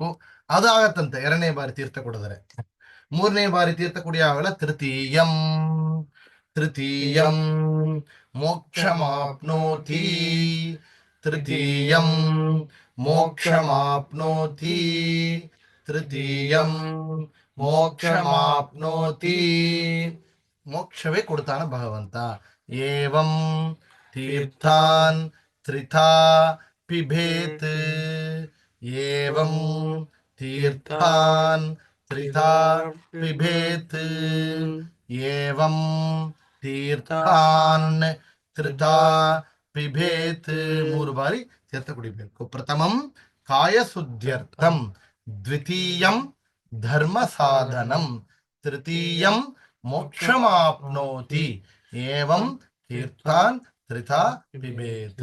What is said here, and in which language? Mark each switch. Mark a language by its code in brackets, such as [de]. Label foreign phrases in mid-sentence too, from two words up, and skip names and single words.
[kn] ಅದು ಆಗತ್ತಂತೆ ಎರಡನೇ ಬಾರಿ ತೀರ್ಥ ಕುಡಿದರೆ. ಮೂರನೇ ಬಾರಿ ತೀರ್ಥ ಕುಡಿಯಾಗಲ್ಲ [sa] ತೃತೀಯಂ, ತೃತೀಯಂ ಮೋಕ್ಷಮಾಪ್ನೋತಿ, ತೃತೀಯಂ ಮೋಕ್ಷಮಾಪ್ನೋತಿ, ತೃತೀಯಂ ಮೋಕ್ಷಮಾಪ್ನೋತಿ. [kn] ಮೋಕ್ಷವೇ ಕೊಡ್ತಾನ ಭಗವಂತ. [sa] ಏವಂ ತೀರ್ಥಾನ್ ತ್ರಿಥಾ ಪಿಬೇತ್, ಏವಂ ತೀರ್ಥಾನ್ ತ್ರಿಥಾ ಪಿಬೇತ್, ಏವಂ ತೀರ್ಥಾನ್ ತ್ರಿಥಾ ಪಿಬೇತ್. [kn] 3 ಬಾರಿ ತೀರ್ಥ ಕುಡಿಬೇಕು. [sa] ಪ್ರಥಮಂ ಕಾಯ ಶುದ್ಧ್ಯರ್ಥಂ, ದ್ವಿತೀಯಂ ಧರ್ಮ ಸಾಧನಂ, ತೃತೀಯಂ ಮೋಕ್ಷಮಾಪ್ನೋತಿ, ಏವಂ ತೀರ್ಥಾನ್ ತ್ರಿಥಾ ಪಿಬೇತ್.